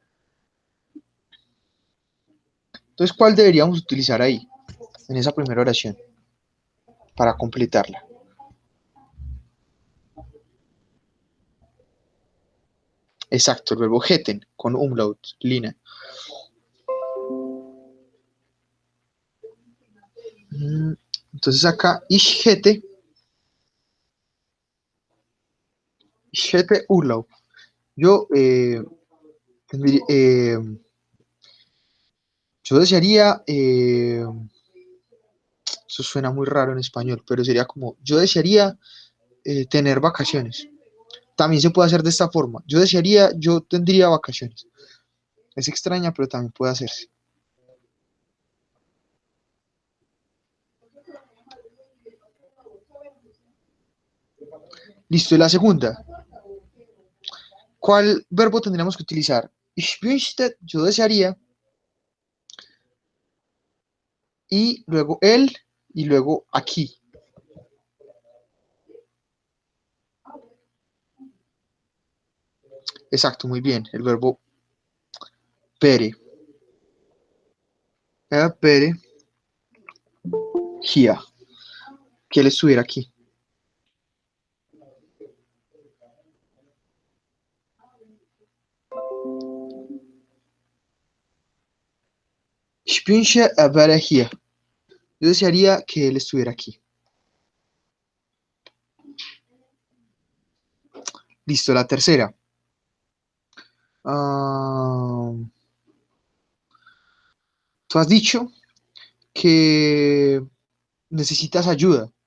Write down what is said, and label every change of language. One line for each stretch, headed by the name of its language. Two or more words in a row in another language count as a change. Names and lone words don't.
Spanish: Entonces, ¿cuál deberíamos utilizar ahí, en esa primera oración, para completarla? Exacto, el verbo hätten con umlaut, lina. Entonces acá,
German: ich hätte Urlaub.
Spanish: Yo, yo desearía, eso suena muy raro en español, pero sería como, yo desearía tener vacaciones. También se puede hacer de esta forma. Yo desearía, yo tendría vacaciones. Es extraña, pero también puede hacerse. Listo, y la segunda. ¿Cuál verbo tendríamos que utilizar?
German: Ich wünschte,
Spanish: yo desearía, y luego él, y luego aquí. Exacto, muy bien. El verbo pere. Pere, hier. Que él estuviera aquí.
German: Ich wünsche, er wäre hier.
Spanish: Yo desearía que él estuviera aquí. Listo, la tercera. Tú has dicho que necesitas ayuda.